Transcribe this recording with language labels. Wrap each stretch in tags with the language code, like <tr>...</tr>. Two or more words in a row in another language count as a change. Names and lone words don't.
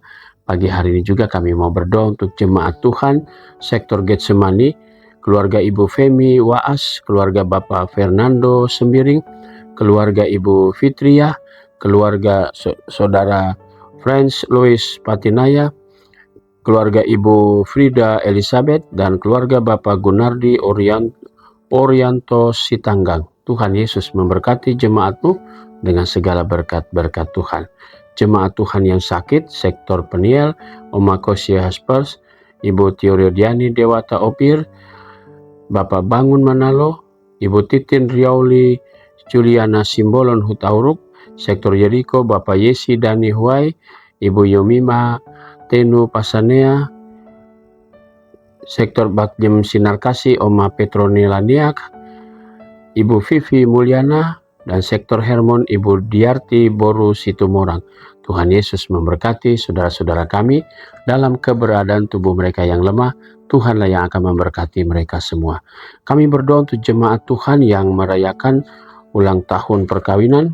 <id>Pagi hari ini juga kami mau berdoa untuk jemaat Tuhan, sektor Getsemani, keluarga Ibu Femi Waas, keluarga Bapak Fernando Sembiring, keluarga Ibu Fitria, keluarga Saudara Franz Louis Patinaya, keluarga Ibu Frida Elizabeth, dan keluarga Bapak Gunardi Orianto Sitanggang. Tuhan Yesus memberkati jemaat-Mu dengan segala berkat-berkat Tuhan. Jemaat Tuhan yang sakit, sektor Peniel, Oma Kosia Haspers, Ibu Teoriodiani Dewata Opir, Bapak Bangun Manalo, Ibu Titin Riauli Juliana Simbolon Hutauruk, sektor Yeriko, Bapak Yesi Dani Huai, Ibu Yomima Tenu Pasanea, Sektor Bakjem Sinar Kasih Oma Petronila Niak, Ibu Vivi Mulyana, dan Sektor Hermon Ibu Diarti Boru Situmorang. Tuhan Yesus memberkati saudara-saudara kami dalam keberadaan tubuh mereka yang lemah. Tuhanlah yang akan memberkati mereka semua. Kami berdoa untuk jemaat Tuhan yang merayakan ulang tahun perkawinan.</id>